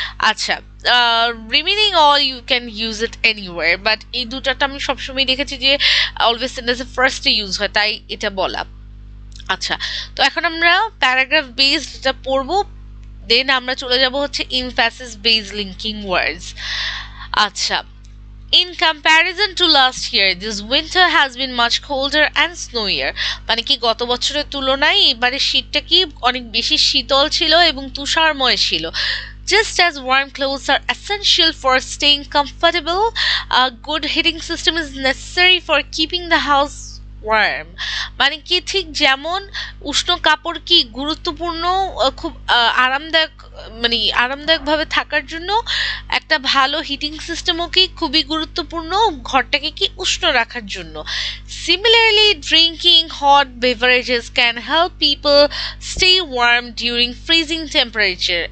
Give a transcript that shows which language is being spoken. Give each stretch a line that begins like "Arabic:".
Bangla: আচ্ছা,
English: remaining all you can use it anywhere, but
Bangla: এই দুটাটা আমি সবসময় দেখেছি যে অলওয়েজ সেন্টেন্সের ফার্স্টে ইউজ হয়, তাই এটা বলা। আচ্ছা, তো এখন আমরা প্যারাগ্রাফ বেসড এটা পড়বো, দেন আমরা চলে যাব হচ্ছে ইমফ্যাসিস বেসড লিঙ্কিং ওয়ার্ডস।
English: আচ্ছা, in comparison to last year, this winter has been much colder and snowier.
Bangla: মানে কি গত বছরের তুলনায় এবারে শীতটা কি অনেক বেশি শীতল ছিল এবং তুষারময় ছিল।
English: Just as warm clothes are essential for staying comfortable, a good heating system is necessary for keeping the house warm.
Bangla: মানে কি ঠিক যেমন উষ্ণ কাপড় কি গুরুত্বপূর্ণ, খুব আরামদায়ক, মানে আরামদায়কভাবে থাকার জন্য একটা ভালো হিটিং সিস্টেমও কি খুবই গুরুত্বপূর্ণ ঘরটাকে কি উষ্ণ রাখার জন্য।
English: Similarly drinking hot beverages can help people stay warm during freezing temperature.